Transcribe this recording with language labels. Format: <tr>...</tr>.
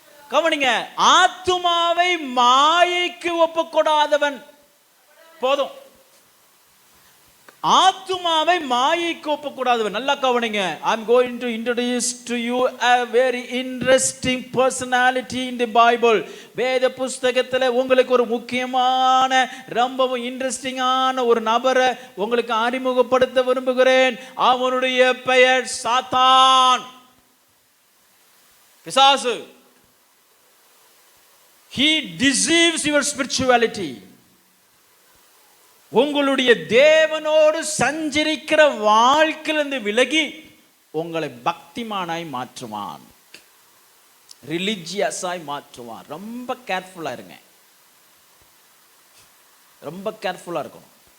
<ta>கவனிங்க, ஆத்துமாவை மாயைக்கு ஒப்புக்கொடாதவன். போதும், ஆத்துமாவை மாயைக்கு ஒப்புக்கூடாதவன். நல்லா கவனிங்க.</ta> <en>I'm going to introduce to you a very interesting personality in the Bible.</en> <ta>வேத புஸ்தகத்துல உங்களுக்கு ஒரு முக்கியமான ரொம்பவும் இன்ட்ரெஸ்டிங்கான ஒரு நபரை உங்களுக்கு அறிமுகப்படுத்த விரும்புகிறேன். அவனுடைய பெயர் சாத்தான், பிசாசு.</ta> <en>He deceives your spirituality.</en> <ta>உங்களுடைய தேவனோடு சஞ்சரிக்கிற வாழ்க்கையிலிருந்து விலகி உங்களை பக்திமானாய் மாற்றுவான், ரிலிஜியஸாய் மாற்றுவான். ரொம்ப கேர்ஃபுல்லா இருங்க, ரொம்ப கேர்ஃபுல்லா இருக்கணும்.</ta>